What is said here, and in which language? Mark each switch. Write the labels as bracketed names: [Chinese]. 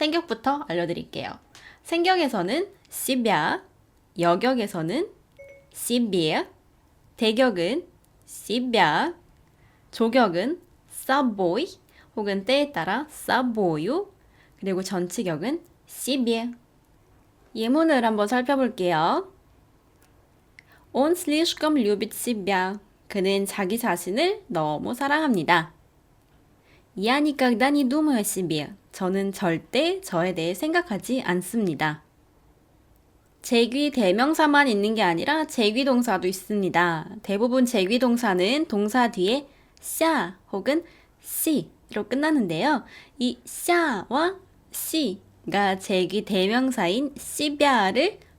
[Korean] 생격부터 알려드릴게요. 생격에서는 시비아, 여격에서는 시비에, 대격은 시비아, 조격은 사보이 혹은 때에 따라 사보유, 그리고 전치격은 시비에. 예문을 한번 살펴볼게요. [Russian] Он слишком любит себя. [Korean] 그는 자기 자신을 너무 사랑합니다. [Russian] Я никогда не думаю о себе. [Korean] 저는 절대 저에 대해 생각하지 않습니다. 제귀 대명사만 있는 게 아니라 제귀 동사도 있습니다. 대부분 제귀 동사는 동사 뒤에 샤 혹은 시로 끝나는데요. 이 샤와 시가 제귀 대명사인 시비아를